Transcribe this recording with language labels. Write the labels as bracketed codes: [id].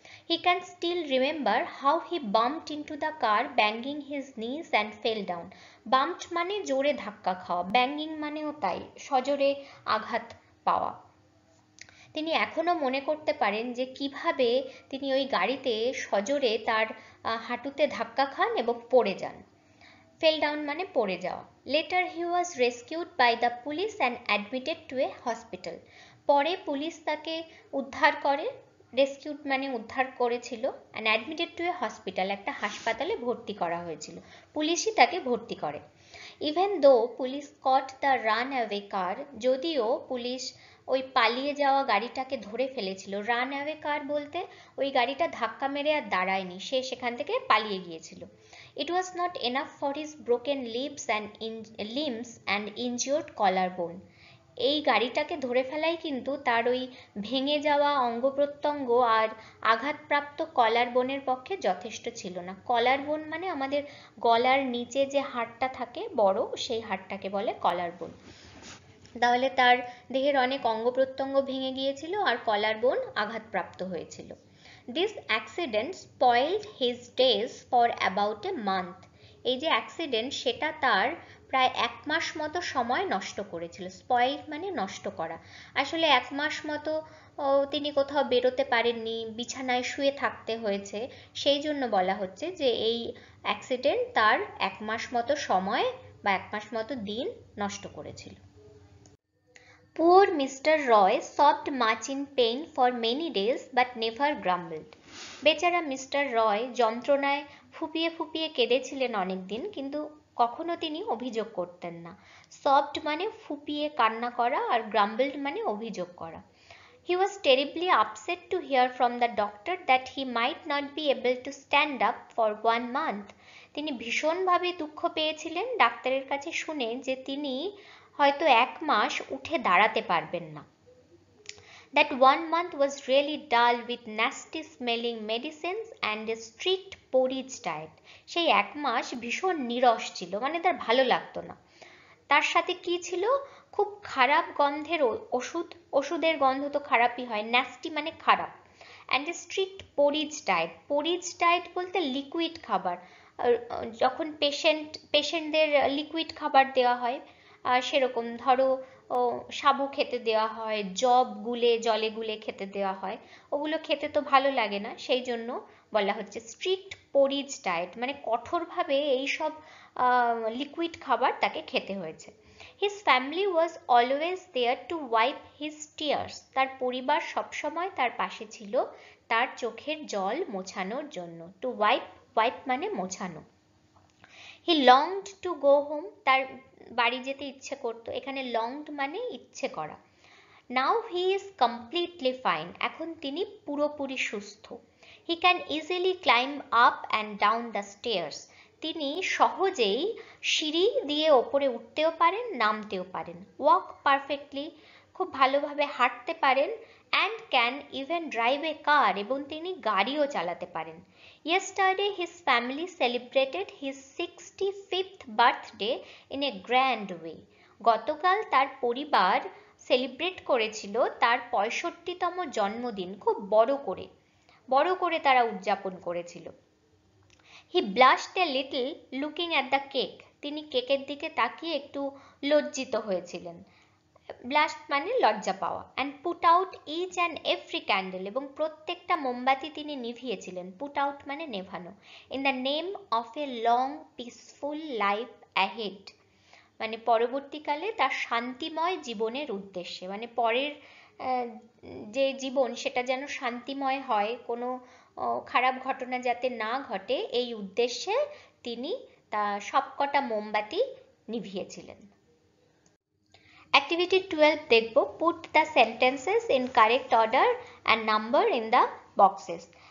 [en] He can still remember how he bumped into the car, banging his knees and fell down. [bn] Bumped মানে জোরে ধাক্কা খাওয়া, banging মানেও তাই, সজোরে আঘাত পাওয়া। তিনি এখনো মনে করতে পারেন যে কিভাবে তিনি ওই গাড়িতে সজোরে তার হাঁটুতে ধাক্কা খান এবং পড়ে যান। ফেল ডাউন মানে পড়ে যাওয়া। [en] Later he was rescued by the police and admitted to a hospital. [bn] পরে পুলিশ তাকে উদ্ধার করে, রেস্কিউড মানে উদ্ধার করেছিল, [en] and admitted to a hospital [bn] একটা হাসপাতালে ভর্তি করা হয়েছিল, পুলিশই তাকে ভর্তি করে। [en] even though police caught the run away car, [bn] যদিও পুলিশ ওই পালিয়ে যাওয়া গাড়িটাকে ধরে ফেলেছিল। রান অ্যাওয়ে কার বলতে ওই গাড়িটা ধাক্কা মেরে আর দাঁড়ায়নি, সে সেখান থেকে পালিয়ে গিয়েছিল। [en] It was not enough for his broken limbs and injured collarbone. [bn] এই গাড়িটাকে ধরে ফেলাই কিন্তু তার ওই ভেঙে যাওয়া অঙ্গ প্রত্যঙ্গ আর আঘাতপ্রাপ্ত কলার বোনের পক্ষে যথেষ্ট ছিল না। কলার বোন মানে আমাদের গলার নিচে যে হাড়টা থাকে বড়, সেই হাড়টাকে বলে কলার বোন। তাহলে তার দেহের অনেক অঙ্গ প্রত্যঙ্গ ভেঙে গিয়েছিল আর কলার বোন আঘাতপ্রাপ্ত হয়েছিল। [en] This accident spoiled his days for about a month. [bn] এই যে অ্যাক্সিডেন্ট সেটা তার প্রায় 1 মাস মতো সময় নষ্ট করেছিল। স্পয়েল মানে নষ্ট করা। আসলে 1 মাস মতো তিনি কোথাও বেরোতে পারেননি, বিছানায় শুয়ে থাকতে হয়েছে। সেই জন্য বলা হচ্ছে যে এই অ্যাক্সিডেন্ট তার 1 মাস মতো সময় বা 1 মাস মতো দিন নষ্ট করেছিল। [en] Poor Mr. Roy sobbed much in pain for many days but never grumbled. [bn] বেচারা মিস্টার রয় যন্ত্রণায় ফুপিয়ে ফুপিয়ে কেঁদেছিলেন অনেকদিন, কিন্তু কখনো তিনি অভিযোগ করতেন না। সফট মানে ফুপিয়ে কান্না করা, আর গ্রাম্বলড মানে অভিযোগ করা। [en] He was terribly upset to hear from the doctor that he might not be able to stand up for 1 month. [bn] তিনি ভীষণভাবে দুঃখ পেয়েছিলেন ডাক্তারের কাছে শুনে যে তিনি হয়তো 1 মাস উঠে দাঁড়াতে পারবেন না। [en] That 1 month was really dull with nasty smelling medicines and a strict porridge diet. [bn] সেই 1 মাস ভীষণ নীরস ছিল, মানে তার ভালো লাগতো না। তার সাথে কি ছিল? খুব খারাপ গন্ধের ওষুধের গন্ধ তো খারাপই হয়, ন্যাস্টি মানে খারাপ। [en] And a strict porridge diet. [bn] Porridge diet বলতে লিকুইড খাবার। যখন পেশেন্টদের লিকুইড খাবার দেওয়া হয়, সেরকম ধরো সাবু খেতে দেওয়া হয়, জব গুলে জলে গুলে খেতে দেওয়া হয়, ওগুলো খেতে তো ভালো লাগে না, সেই জন্য বলা হচ্ছে স্ট্রিক্ট পোরিজ ডায়েট, মানে কঠোরভাবে এইসব লিকুইড খাবার তাকে খেতে হয়েছে। [en] His family was always there to wipe his tears. [bn] তার পরিবার সবসময় তার পাশে ছিল তার চোখের জল মোছানোর জন্য। [en] To wipe [bn] মানে মোছানো। [en] He longed to go home. [bn] তার বাড়ি যেতে ইচ্ছে করতো। এখানে longed মানে ইচ্ছে করা। [en] Now he is completely fine. [bn] এখন তিনি পুরোপুরি সুস্থ। [en] He can easily climb up and down the stairs. [bn] তিনি সহজেই সিঁড়ি দিয়ে ওপরে উঠতেও পারেন, নামতেও পারেন। [en] Walk perfectly, [bn] খুব ভালোভাবে হাঁটতে পারেন। [en] And can even drive a car, [bn] এবং তিনি গাড়িও চালাতে পারেন। [en] Yesterday his family celebrated his 65th birthday in a grand way. [bn] গতকাল তার পরিবার সেলিব্রেট করেছিল তার 65তম জন্মদিন খুব বড় করে তারা উদযাপন করেছিল। [en] He blushed a little looking at the cake. [bn] তিনি কেকের দিকে তাকিয়ে একটু লজ্জিত হয়েছিলেন। Blushed মানে লজ্জা পাওয়া। [en] And put out each and every candle, [bn] এবং প্রত্যেকটা মোমবাতি তিনি নিভিয়েছিলেন। [en] Put out [bn] মানে নেভানো। [en] In the name of a long peaceful life ahead, [bn] মানে পরবর্তীকালে তার শান্তিময় জীবনের উদ্দেশ্যে, মানে পরের যে জীবন সেটা যেন শান্তিময় হয়, কোনো খারাপ ঘটনা যাতে না ঘটে, এই উদ্দেশ্যে তিনি তা সবকটা মোমবাতি নিভিয়েছিলেন। [en] Activity 12 [bn] দেখব, [en] put the sentences in correct order and number in the boxes.